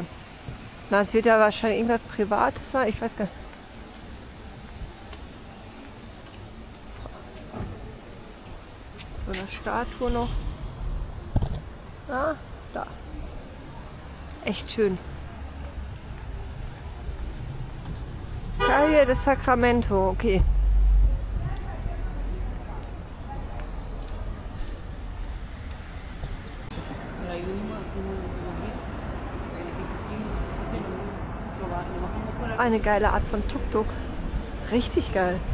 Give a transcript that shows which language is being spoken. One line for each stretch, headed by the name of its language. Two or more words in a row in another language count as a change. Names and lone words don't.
German: Na, es wird ja wahrscheinlich irgendwas Privates sein, ich weiß gar nicht. So eine Statue noch. Ah, da. Echt schön. Calle de Sacramento, okay. Eine geile Art von Tuk-Tuk. Richtig geil.